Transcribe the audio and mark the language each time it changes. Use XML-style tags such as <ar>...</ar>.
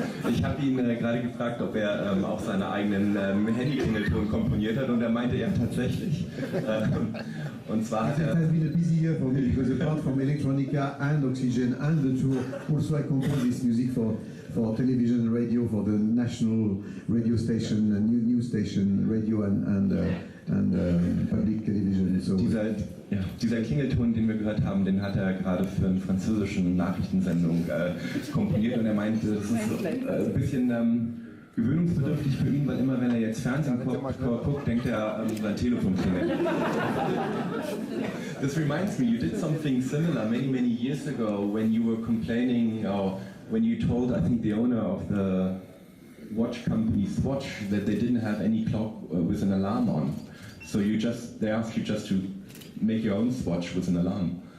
<de>Ich habe ihn gerade gefragt, ob er auch seine eigenen Handy-Klingelton komponiert hat, und er meinte ja tatsächlich. Und zwar hat er...</de> <en>It has been a busy year for me because apart from electronica and oxygen and the tour, also I composed this music for television and radio, for the national radio station, news station, radio and public television. So</en> <de>dieser Klingelton, den wir gehört haben, den hat er gerade für eine französische Nachrichtensendung komponiert, und er meinte, das ist ein bisschen gewöhnungsbedürftig für ihn, weil immer wenn er jetzt Fernsehen guckt, denkt er an sein Telefon klingelt.</de> <en>This reminds me, you did something similar many years ago when you were complaining, or when you told, I think, the owner of the watch company Swatch that they didn't have any clock with an alarm on. So they asked you just to make your own Swatch with an alarm.</en>